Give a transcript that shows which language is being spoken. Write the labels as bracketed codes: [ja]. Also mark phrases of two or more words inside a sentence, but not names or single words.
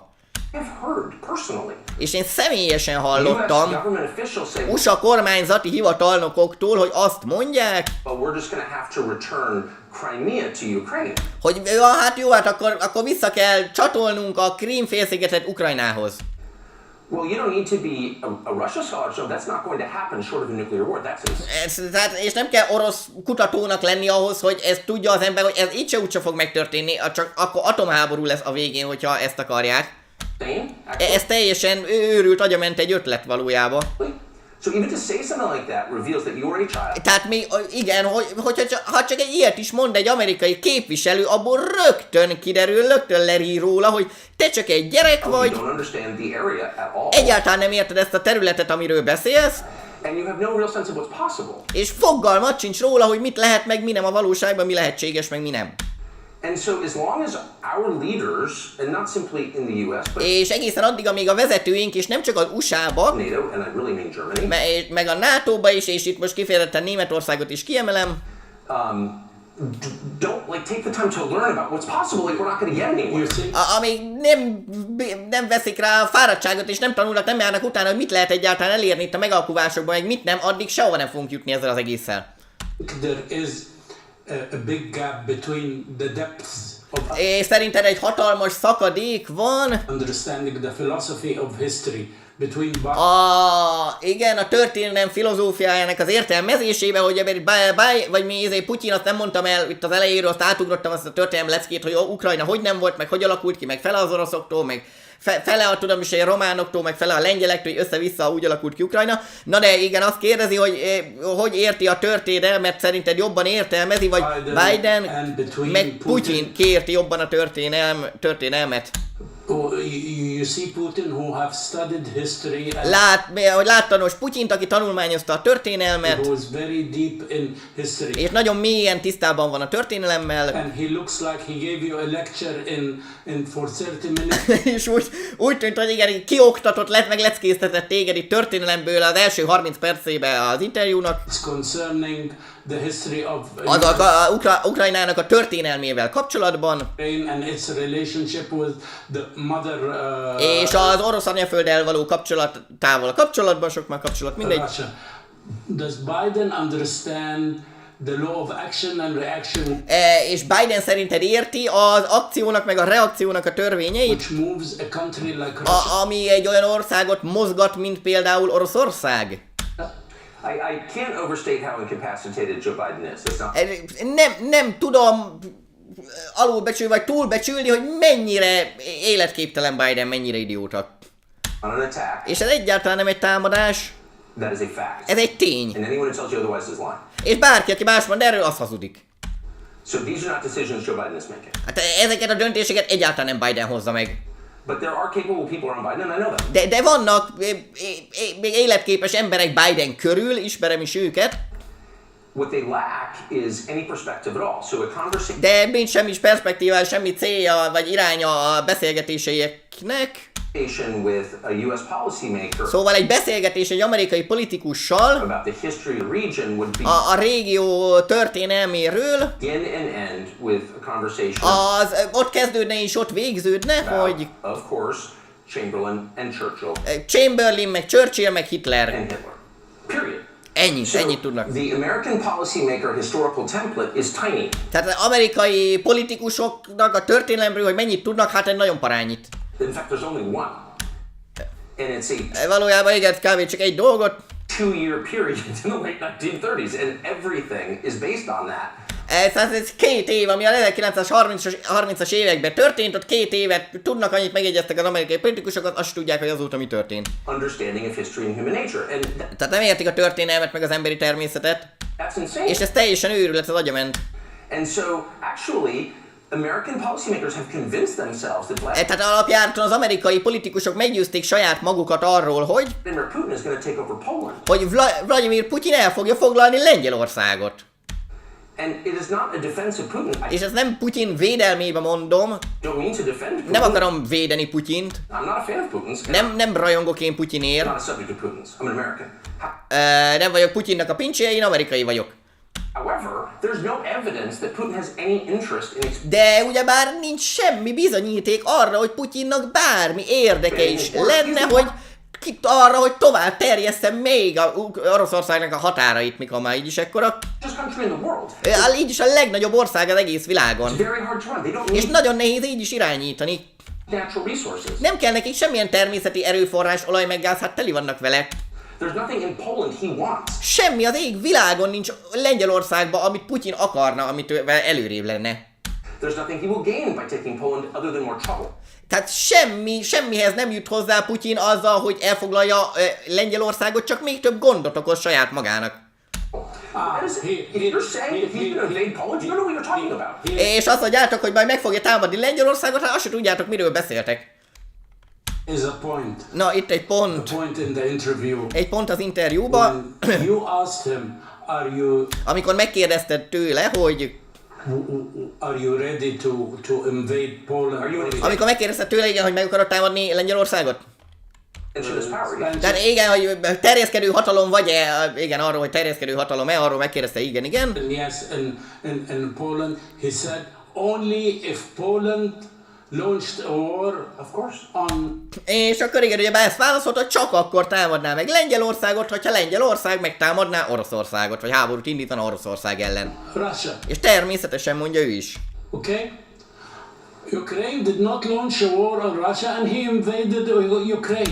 [hu] És én személyesen hallottam USA kormányzati hivatalnokoktól, hogy azt mondják, hogy hát jó, hát akkor vissza kell csatolnunk a Krím-félszigetet Ukrajnához. [en] Well, you don't need to be a Russia scholar, so that's not going to happen short of a nuclear war. That's [hu] és nem kell orosz kutatónak lenni ahhoz, hogy ezt tudja az ember, hogy ez így se úgyse fog megtörténni, csak akkor atomháború lesz a végén, hogyha ezt akarják. Ez teljesen őrült agyament egy ötlet valójában. [en] So even to say something like that reveals that you are a child. [hu] Tehát még igen, ha csak egy ilyet is mond egy amerikai képviselő, abból rögtön kiderül, rögtön lerír róla, hogy te csak egy gyerek vagy, egyáltalán nem érted ezt a területet, amiről beszélsz, [en] and you have no real sense of what's possible. [hu] És fogalmat sincs róla, hogy mit lehet, meg mi nem a valóságban, mi lehetséges, meg mi nem. [en] And so as long as our leaders, and not simply in the US, but [hu] és egészen addig, amíg a vezetőink, és nem csak az USA-ba, [en] NATO, and I really mean Germany, [hu] meg a NATO-ba is, és itt most kifejezetten Németországot is kiemelem, [en] don't take the time to learn about what's possible, like we're not going to get anywhere. [hu] Amíg nem veszik rá a fáradtságot, és nem tanulnak, nem járnak utána, hogy mit lehet egyáltalán elérni itt a megalkuvásokban, meg mit nem, addig sehova nem fogunk jutni ezzel az egésszel. [en] There is a big gap between the depths of [hu] és szerinted egy hatalmas szakadék van [en] understanding the philosophy of history between [hu] igen, a történelem filozófiájának az értelmezésébe, hogy vagy mi Putyin, azt nem mondtam el itt az elejéről, azt átugrottam azt a történelem leckét, hogy Ukrajna hogy nem volt, meg hogy alakult ki, meg fele az oroszoktól, meg fele a tudom is a románoktól, meg fele a lengyelektől, hogy össze-vissza úgy alakult ki Ukrajna. Na de igen, azt kérdezi, hogy érti a történelmet, szerinted jobban értelmezi, vagy Biden meg Putyin kiérti jobban a történelmet. [en] you see Putin who have studied history and [hu] Hogy látta most Putyint, aki tanulmányozta a történelmet, [en] who is very deep in history. [hu] és nagyon mélyen tisztában van a történelemmel, [en] And he looks like he gave you a lecture in for 30 minutes. [hu] és úgy tűnt, hogy igen, kioktatott, megleckéztetett téged itt történelemből az első 30 percébe az interjúnak. [en] It's concerning the history of [hu] Ukrajnának a történelmével kapcsolatban, [en] Ukraine and its relationship with the mother [hu] és az orosz anyafölddel való kapcsolatban, sok már kapcsolat, mindegy. [en] Russia. Does Biden understand the law of action and reaction [hu] És Biden szerinted érti az akciónak meg a reakciónak a törvényeit, [en] which moves a country like Russia? [hu] ami egy olyan országot mozgat, mint például Oroszország? [en] I can't overstate how incapacitated Joe Biden is. It's not. [hu] Nem tudom alulbecsülni vagy túlbecsülni, hogy mennyire életképtelen Biden, mennyire idióta. [en] On an attack. [hu] És ez egyáltalán nem egy támadás, [en] That is a fact. [hu] ez egy tény. [en] And anyone who tells you otherwise is lying. [hu] És bárki, aki más mond erről, az hazudik. [en] So these are not decisions Joe Biden is making. [hu] Hát ezeket a döntéseket egyáltalán nem Biden hozza meg. [en] But there are capable people around Biden, and I know that. [hu] De vannak még életképes emberek Biden körül, ismerem is őket, [en] What they lack is any perspective at all. So a conversation [hu] de nincs semmi perspektíva, semmi célja vagy iránya a beszélgetéseiknek. [en] with a U.S. policymaker [hu] Szóval egy beszélgetés egy amerikai politikussal [en] about the history of the region would be [hu] a régió történelméről, [en] begin and end with a conversation [hu] ott kezdődne és ott végződne, [en] about, [hu] hogy [en] of course, Chamberlain and Churchill [hu] Chamberlain, meg Churchill, meg Hitler. [en] and Hitler. Period. [hu] Ennyit tudnak. [en] The American policymaker historical template is tiny. [hu] Tehát az amerikai politikusoknak a történelemről, hogy mennyit tudnak, hát egy nagyon parányit. [en] In fact, there's only one. And it's a [hu] Valójában igen, kb. Csak egy dolgot. [en] 2-year period in the late 1930s, and everything is based on that. [hu] Ez 2 év, ami a 1930-as években történt, ott 2 évet tudnak, annyit megegyeztek az amerikai politikusok, azt tudják, hogy azóta mi történt. [en] Understanding of history and human nature. And [hu] Tehát nem értik a történelmet, meg az emberi természetet, [en] that's insane. [hu] és ez teljesen őrület, az agyament. [en] And so, actually, American policymakers have convinced themselves that [hu] Tehát alapjáraton az amerikai politikusok meggyőzték saját magukat arról, hogy [en] Vladimir Putin is going to take over Poland. [hu] Vladimir Putyin el fogja foglalni Lengyelországot. [en] And it is not a defense of Putin. I [hu] És ezt nem Putyin védelmébe mondom, [en] don't mean to defend Putin. [hu] nem akarom védeni Putyint, [en] I'm not a fan of Putin's. [hu] nem rajongok én Putyinért, [en] I'm not a subject of Putin's. I'm an American. [hu] nem vagyok Putyinnak a pincséje, én amerikai vagyok. [en] However, there's no evidence that Putin has any interest in [hu] De ugyebár nincs semmi bizonyíték arra, hogy Putyinnak bármi érdeke is lenne, hogy arra, hogy tovább terjesztem még a Oroszországnak a határait, mikor már így is ekkora. [en] country in the world. [hu] Így is a legnagyobb ország az egész világon. [en] It's very hard to run. They don't [hu] És [en] need [hu] nagyon nehéz így is irányítani. [en] natural resources. [hu] Nem kell nekik semmilyen természeti erőforrás, olaj meg gáz, hát teli vannak vele. [en] There's nothing in Poland he wants. [hu] Semmi az ég világon nincs Lengyelországban, amit Putyin akarna, amit előrébb lenne. [en] There's nothing he will gain by taking Poland other than more trouble. [hu] Tehát semmihez nem jut hozzá Putyin azzal, hogy elfoglalja Lengyelországot, csak még több gondot okoz saját magának. [en] If you're saying that he's going to invade Poland, you don't know what you're talking about. [hu] És azt mondjátok, hogy majd meg fogja támadni Lengyelországot, hát azt sem tudjátok, miről beszéltek. [en] Is a point. [hu] Na, itt egy A pont. [en] point in the interview. [hu] Egy pont az interjúban, [en] When you asked him, [hu] amikor megkérdezted tőle, hogy [en] are you ready to invade Poland? [hu] amikor megkérdezted tőle, igen, hogy meg akarod támadni Lengyelországot? [en] Mention his power. Yeah. [hu] Tehát igen, hogy terjeszkedő hatalom vagy-e, igen, arról, hogy terjeszkedő hatalom-e, arról megkérdezte, igen. [en] Yes, in Poland, he said only if Poland launched a war, Of course. on [hu] És akkor igen, ugye ezt válaszolta, hogy csak akkor támadná meg Lengyelországot, hogyha Lengyelország megtámadná Oroszországot, vagy háborút indítana Oroszország ellen. [en] Russia. [hu] És természetesen mondja ő is. [en] Okay? Ukraine did not launch a war on Russia and he invaded Ukraine.